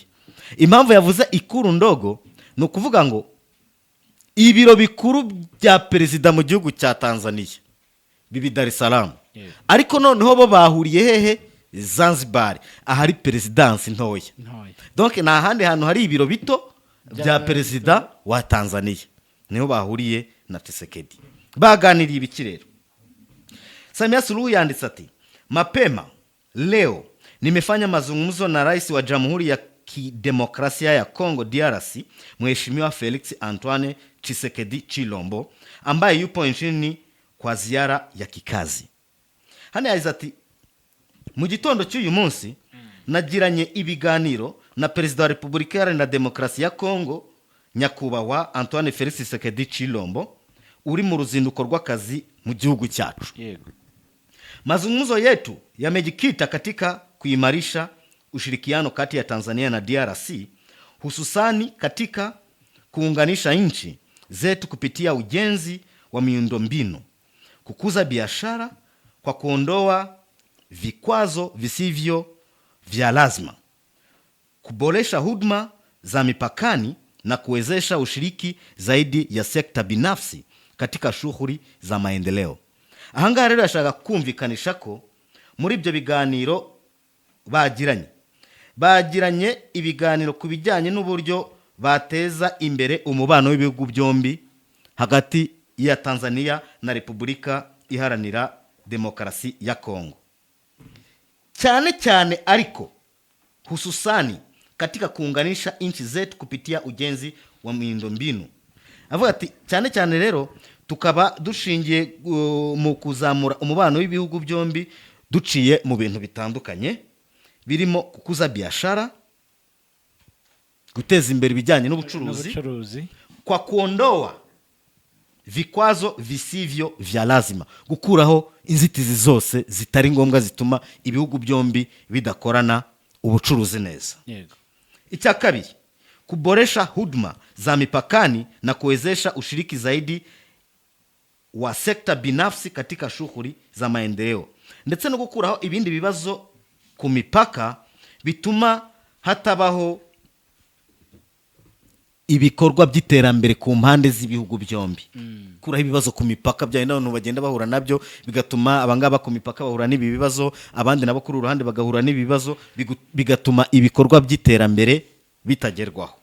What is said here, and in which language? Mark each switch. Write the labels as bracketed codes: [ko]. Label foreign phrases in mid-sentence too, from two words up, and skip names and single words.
[rw] Impamvu yavuze ikuru ndogo ni ukuvuga ngo ibiro bikuru bya perezida mu gihugu cya Tanzania bibi Dar es Salaam, ariko noneho bo bahuriye hehe? Zanzibar, ahari perezidansi ntoya. Donc ni ahandi hantu hari ibiro bito bya perezida wa Tanzania, niho bahuriye na Tshisekedi baganiriye ibiki rero. Samia Suluhu yanditse ati, [sw] mapema leo nimefanya mazungumzo na rais wa Jamhuri ya Kidemokrasia ya Kongo DRC Mheshimiwa Felix Antoine Tshisekedi Chilombo ambaye yupo nchini kwa ziara ya kikazi. [rw] Hano yagize ati, mu gitondo cy'uyu munsi nagiranye ibiganiro na perezida wa Repubulika Iharanira Demokarasi ya Kongo nyakubahwa Antoine Felix Tshisekedi Chilombo uri mu ruzinduko rw'akazi mu gihugu cyacu. yego [sw] Mazungumzo yetu yamejikita katika kuimarisha ushirikiano kati ya Tanzania na DRC, hususani katika kuunganisha nchi zetu kupitia ujenzi wa miundombinu, kukuza biashara kwa kuondoa vikwazo visivyo vya lazima, kuboresha huduma za mipakani na kuwezesha ushiriki zaidi ya sekta binafsi katika shughuli za maendeleo. [rw] Ahangaha rero ashaka kumvikanisha ko muri ibyo biganiro bagiranye ibiganiro ku bijyanye n'uburyo bateza imbere umubano w'ibihugu byombi hagati ya Tanzania na Repubulika Iharanira Demokarasi ya Kongo, cyane cyane ariko [sw] hususani katika kuunganisha nchi zetu kupitia ujenzi wa miundombinu. [rw] Avuga ati cyane cyane rero tukaba dushingiye mu kuzamura umubano w'ibihugu byombi duciye mu bintu bitandukanye birimo [sw] kukuza biashara, [rw] guteza imbere ibijyanye n'ubucuruzi, [sw] kwa kuondoa vikwazo visivyo vya lazima, [rw] gukuraho inzitizi zose zitari ngombwa zituma ibihugu byombi bidakorana ubucuruzi neza. yego Icya kabiri, [sw] kuboresha huduma za mipakani na kuwezesha ushiriki zaidi wa sekta binafsi katika shughuli za maendeleo, [rw] ndetse no gukuraho ibindi bibazo ku mipaka bituma hatabaho ibikorwa by'iterambere ku mpande z'ibihugu byombi. Kuraho ibibazo ku mipaka bya n'abantu bagenda bahura nabyo bigatuma abangaba ku mipaka bahura n'ibi bibazo, abandi nabo kuri uruhande bagahura n'ibi bibazo, bigatuma ibikorwa by'iterambere bitagerwaho.